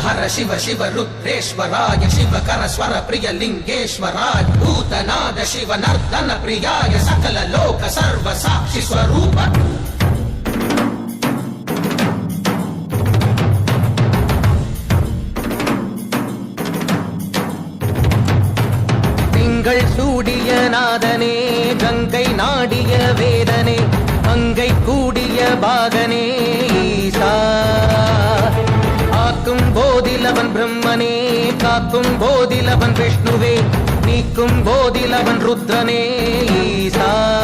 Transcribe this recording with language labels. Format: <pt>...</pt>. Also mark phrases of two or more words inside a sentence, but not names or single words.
<sa>शिव शिव रुद्रेश्वराय शिवकर स्वर प्रिय लिंगेश्वराय भूतनाद शिव नर्दन प्रियाय सकल लोक सर्व साक्षि स्वरूप</sa> <ta>திங்கள் சூடிய நாதனே கங்கை நாடிய வேதனே அங்கை கூடிய பாகனே ஈசா ஆக்கும் போதிலவன் பிரம்மனே காக்கும் போதிலவன் விஷ்ணுவே நீக்கும் போதிலவன் ருத்ரனே ஈசா</ta>